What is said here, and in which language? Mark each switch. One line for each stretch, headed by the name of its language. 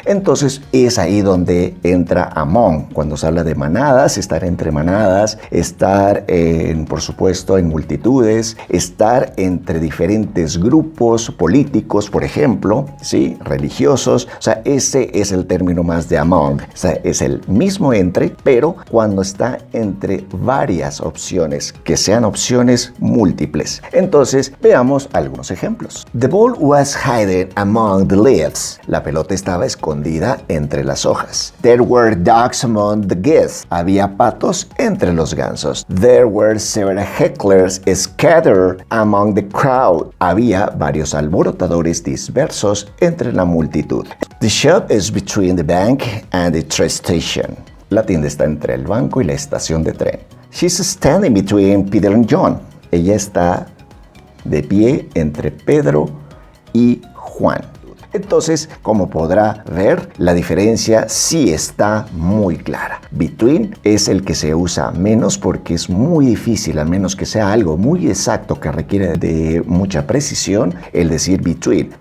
Spanish: Entonces, es ahí donde entra among. Cuando se habla de manadas, estar entre manadas, estar por supuesto en multitudes, estar entre diferentes grupos políticos, por ejemplo, ¿sí? Religiosos. O sea, ese es el término más de among. O sea, es el mismo entre, pero cuando está entre varias opciones, que sean opciones múltiples. Entonces, veamos algunos ejemplos.
English: The ball was hidden among the leaves.
Spanish: La pelota estaba escondida entre las hojas.
English: There were ducks among the geese.
Spanish: Había patos entre los gansos.
English: There were several hecklers scattered among the crowd.
Spanish: Había varios alborotadores dispersos entre la multitud.
English: The shop is between the bank and the train station.
Spanish: La tienda está entre el banco y la estación de tren.
English: She's standing between Peter and John.
Spanish: Ella está de pie entre Pedro y Juan. Entonces, como podrá ver, la diferencia sí está muy clara. Between es el que se usa menos porque es muy difícil, a menos que sea algo muy exacto que requiere de mucha precisión, el decir between.